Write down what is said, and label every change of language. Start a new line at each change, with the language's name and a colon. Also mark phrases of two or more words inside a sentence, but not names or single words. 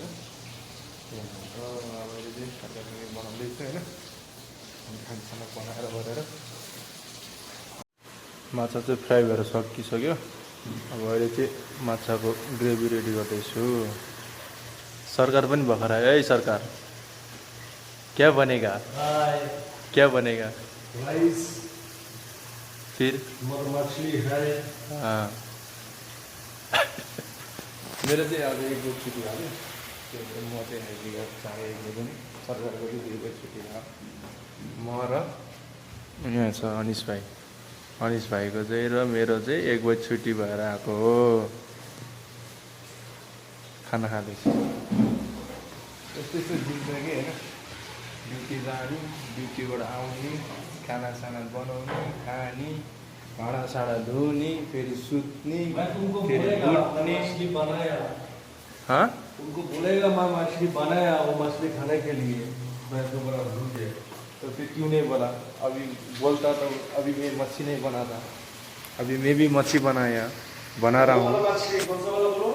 Nepali: अब अहिले चाहिँ खानासाना बनाउँदैछु होइन। अनि खानासाना बनाएर गरेर माछा चाहिँ फ्राई भएर सकिसक्यो। अब अहिले चाहिँ माछाको ग्रेभी रेडी गर्दैछु। सरकार पनि भर्खर आयो है। सरकार
Hindi: क्या बनेगा? क्या बनेगा? राइस, फिर मछली है।
Nepali: हाँ मेरो चाहिँ अब 1 बजी छुट्टी भयो। त्यो म चाहिँ आइपुगेको 1:30 बजी पनि सरकारको चाहिँ 2 बजी छुट्टी भयो। म र यहाँ छ अनिस भाइको चाहिँ र मेरो चाहिँ 1 बजी छुट्टी भएर आएको हो। खाना खाँदैछु। यस्तो जिन्दगी होइन। ड्युटी जाने, ड्युटीबाट आउने, खानासाना बनाउने, खाने, भाँडासाँडा धुने, फेरि सुत्ने, फेरि उठ्ने।
Hindi: हाँ, उनको बोलेगा मैं मछली बनाया, वो मछली खाने के लिए मैं दोबारा भूल गया। तो फिर क्यों नहीं बोला? अभी बोलता तो अभी मैं मच्छी नहीं बनाता। अभी मैं भी मच्छी बना रहा हूँ। मछली कौन सा वाला बोलो?